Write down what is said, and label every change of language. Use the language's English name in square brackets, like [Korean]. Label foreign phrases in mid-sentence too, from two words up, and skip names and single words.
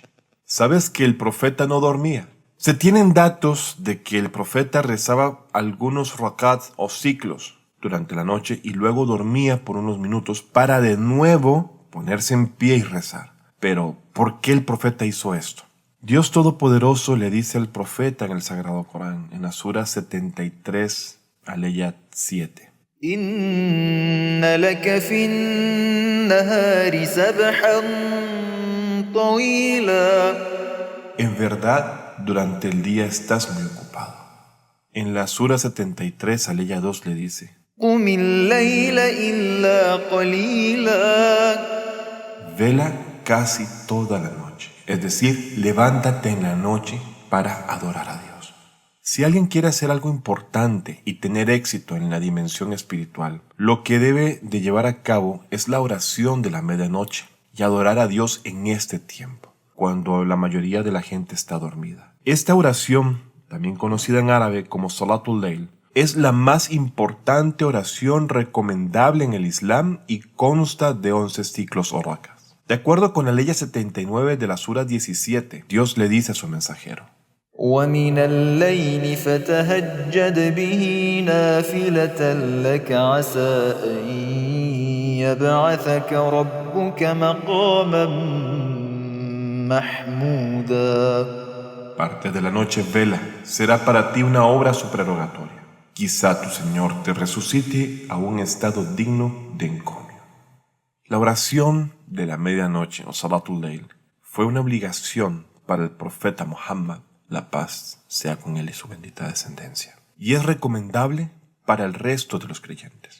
[Spanish] ¿Sabes que el profeta no dormía? Se tienen datos de que el profeta rezaba algunos rakats o ciclos durante la noche y luego dormía por unos minutos para de nuevo ponerse en pie y rezar. Pero, ¿por qué el profeta hizo esto? Dios Todopoderoso le dice al profeta en el Sagrado Corán, en la Sura 73, aleya 7. [Arabic] إن لك في النهار سبحا طويلا. [Spanish] En verdad, durante el día estás muy ocupado. En la Sura 73, aleya 2 le dice: [Arabic] قم الليل إلا قليلا. [Spanish] Vela casi toda la noche. es decir, levántate en la noche para adorar a Dios. Si alguien quiere hacer algo importante y tener éxito en la dimensión espiritual, lo que debe de llevar a cabo es la oración de la medianoche y adorar a Dios en este tiempo, cuando la mayoría de la gente está dormida. Esta oración, también conocida en árabe como [Arabic] صلاة الليل, [Spanish] es la más importante oración recomendable en el Islam y consta de 11 ciclos o rakas. De acuerdo con la ley 79 de la Sura 17, Dios le dice a su mensajero: [Arabic] ومن الليل فتهجد به نافلة لك عسى أن يبعثك ربك مقاما محمودا. [Spanish] Parte de la noche vela, será para ti una obra suprerogatoria. Quizá tu Señor te resucite a un estado digno de encomio. La oración de la medianoche, o [Arabic] صلاة الليل, [Spanish] fue una obligación para el profeta Muhammad, la paz sea con él y su bendita descendencia, y es recomendable para el resto de los creyentes.